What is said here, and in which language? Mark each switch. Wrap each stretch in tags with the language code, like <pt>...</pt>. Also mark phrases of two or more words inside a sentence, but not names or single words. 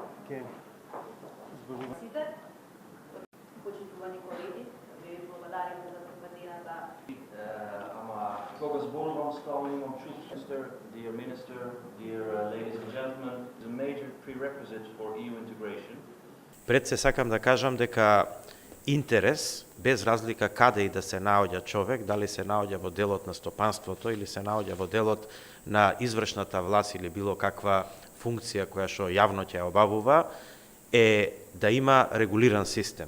<mk>ќе зборуваме. Почитувани колеги, ви благодариме за компанијата. Кога зборувам стално имам чувство,</mk> <en>dear minister, dear ladies and gentlemen, is a major prerequisite for EU integration.</en> <mk>Пред се сакам да кажам дека интерес, без разлика каде и да се наоѓа човек, дали се наоѓа во делот на стопанството или се наоѓа во делот на извршната власт или било каква функција која што јавно ќе обавува, е да има регулиран систем.</mk>